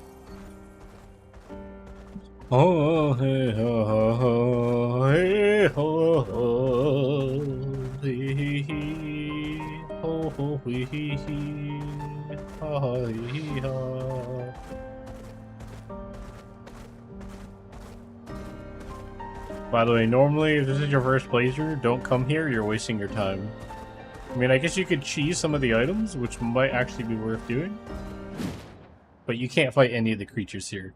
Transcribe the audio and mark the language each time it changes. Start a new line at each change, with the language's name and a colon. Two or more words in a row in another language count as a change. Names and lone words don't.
English: Oh, hey, ho, ho, ho, hey, ho, ho, hee, hee, ho, ho, hee, hee, ha, hee, ha. By the way, normally if this is your first playthrough, don't come here, you're wasting your time. I mean, I guess you could cheese some of the items, which might actually be worth doing. But you can't fight any of the creatures here.